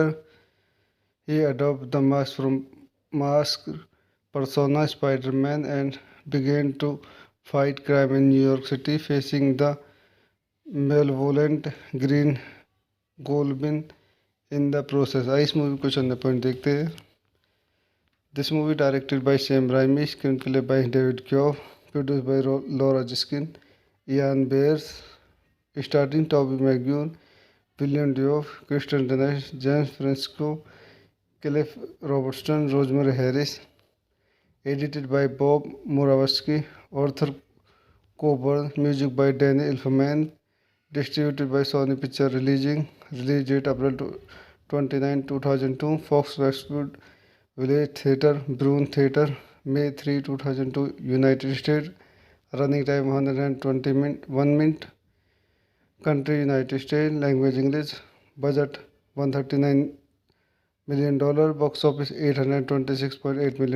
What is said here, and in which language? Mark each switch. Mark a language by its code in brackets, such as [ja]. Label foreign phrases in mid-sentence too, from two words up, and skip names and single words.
[en] He adopts the masked persona Spider-Man and began to fight crime in New York City, facing the malevolent Green Goblin in the process। [hi] आइए इस मूवी को चंद पॉइंट देखते हैं। [en] This movie directed by Sam Raimi, screenplay by David Koepp, produced by Laura Ziskin, Ian Bryce, starring Tobey Maguire, Willem Dafoe, Kirsten Dunst, James Franco, Cliff Robertson, Rosemary Harris. Edited by Bob Murawski, Arthur Coburn, music by Danny Elfman, Distributed by Sony Picture release date April 29, 2002, Fox Westwood Village Theatre, Bruin Theatre, May 3, 2002, United States, running time 1 minute, country United States, language English, budget $139 million, box office $826.8 million.